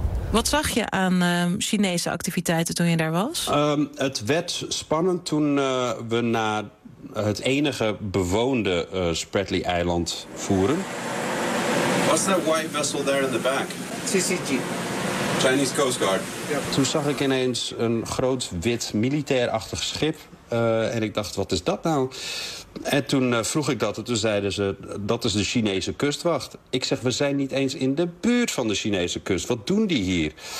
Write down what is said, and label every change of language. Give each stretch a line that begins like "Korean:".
Dutch: Wat zag je aan Chinese activiteiten toen je daar was? Het werd spannend toen we naar... het enige bewoonde Spratly eiland voeren.
English: What's that white vessel there in the back? CCG. Chinese Coast Guard. Yep.
Dutch: Toen zag ik ineens een groot wit militairachtig schip. En ik dacht, wat is dat nou? En toen vroeg ik dat en toen zeiden ze, dat is de Chinese kustwacht. Ik zeg, we zijn niet eens in de buurt van de Chinese kust. Wat doen die hier?